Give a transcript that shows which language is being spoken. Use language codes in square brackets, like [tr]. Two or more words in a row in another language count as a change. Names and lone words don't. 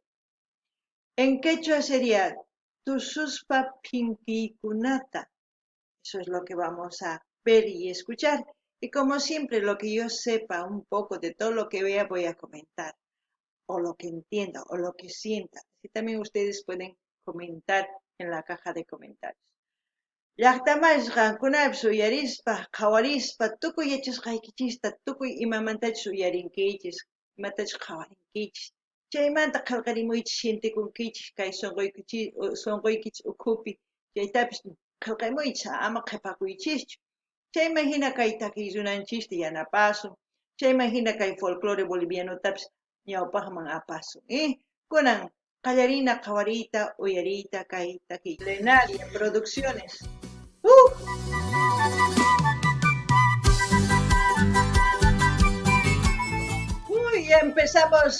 [es] En quechua sería Tususpa Pinkikunata. Eso es lo que vamos a ver y escuchar. Y como siempre, lo que yo sepa un poco de todo lo que vea voy a comentar. O lo que entienda, o lo que sienta. Así también ustedes pueden comentar en la caja de comentarios. [qu] Llaqtamashqa kunapis uyarispa, qhawarispa, tukuy yachasqaykichista, tukuy imamantachus uyarinkichis, imatachus qhawarinkichis. Chaymanta qillqarimuychis shintikunkichis kay sunquykichis ukhupi chaytapis qillqamuychis ama qhipakuychischu. Chayman hina kay takiy runanchista yanapasun, chayman hina kay [es] folclore bolivianotapis [qu] ñawpaqman apasun. Kunan qallarina qhawariyta uyariyta kay takiy Plenaria Producciones. [es] Uy, empezamos.